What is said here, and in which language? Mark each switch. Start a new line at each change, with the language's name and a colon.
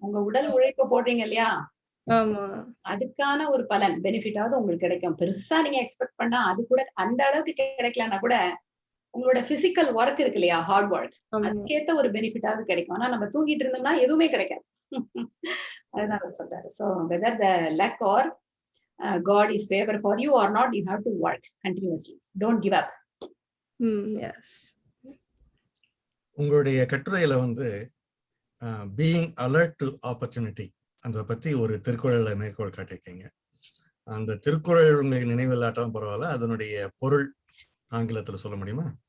Tamil: உங்க உடல் உழைப்பு போடுறீங்க இல்லையா, ஆமா, அதுக்கான ஒரு பலன் பெனிஃபிட்டாவது உங்களுக்கு கிடைக்கும். பெருசா நீங்க எக்ஸ்பெக்ட் பண்ணா அது கூட அந்த அளவுக்கு கிடைக்கலன்னா கூட உங்களோட பிசிக்கல் ஒர்க் இருக்கு இல்லையா, ஹார்ட் ஒர்க், அதுக்கேத்த ஒரு பெனிஃபிட்டாவது கிடைக்கும். ஆனா நம்ம தூங்கிட்டு இருந்தோம்னா எதுவுமே கிடைக்காது. அதுதான் அவர் சொல்றாரு.
English: So whether the luck or God is favor for you or not, you have to work continuously. Don't give up. Yes.
Tamil: உங்களுடைய கட்டுரையில வந்து
English: being alert to opportunity
Tamil: அதை பத்தி ஒரு திருக்குறளை மேற்கோள் காட்டியிருக்கீங்க. அந்த திருக்குறள் உங்களுக்கு நினைவில்லாட்டாலும் பரவாயில்ல, அதனுடைய பொருள் ஆங்கிலத்துல சொல்ல முடியுமா?